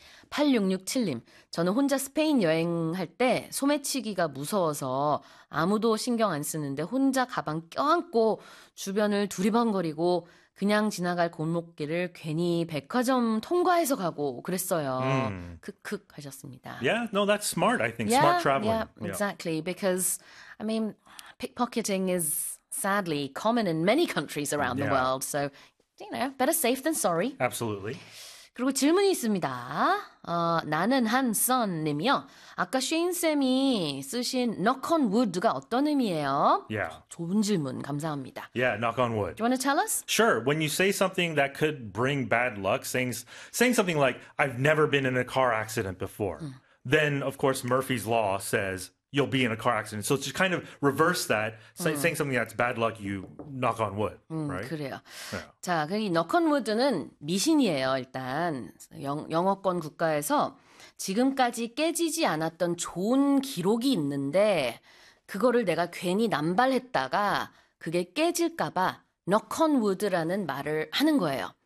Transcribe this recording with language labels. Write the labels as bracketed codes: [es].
[ko] 8667님, 저는 혼자 스페인 여행할 때 소매치기가 무서워서 아무도 신경 안 쓰는데 혼자 가방 껴안고 주변을 두리번거리고 그냥 지나갈 골목길을 괜히 백화점 통과해서 가고 그랬어요. 크크 하셨습니다. [en] Yeah, no, that's smart, I think. Smart traveling. Yeah. exactly. Because, I mean, pickpocketing is sadly common in many countries around the Yeah. world. So, you know, better safe than sorry. Absolutely. [ko] 그리고 질문이 있습니다. 나는 한선님이요. 아까 쉐인쌤이 쓰신 [en] knock on wood [ko] 가 어떤 의미예요? [en] Yeah. [ko] 좋은 질문, 감사합니다. [en] Yeah, knock on Do you wood. want to tell us? Sure, when you say something that could bring bad luck, saying something like, I've never been in a car accident before, then, of course, Murphy's Law says you'll be in a car accident. So it's just kind of reverse that. Saying something that's bad luck, you knock on wood, right? [ko] 그래요. [en] Yeah. [ko] 자, 그럼 이 너컨우드는 미신이에요. 일단 영어권 국가에서 지금까지 깨지지 않았던 좋은 기록이 있는데 그거를 내가 괜히 남발했다가 그게 깨질까봐 너컨우드라는 말을 하는 거예요.